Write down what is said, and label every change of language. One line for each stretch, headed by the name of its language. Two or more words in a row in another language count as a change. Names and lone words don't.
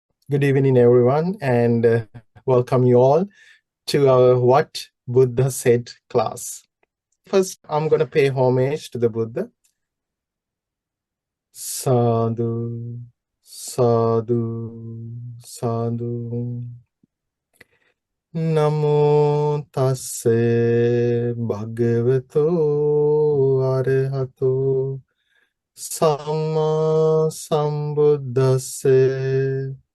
English: Good evening, everyone, and welcome you all to our What Buddha Said class. First, I'm going to pay homage to the Buddha.
Pali: Sadhu, sadhu, sadhu. Namo tasse bhagavato arahato samma sambuddhasse.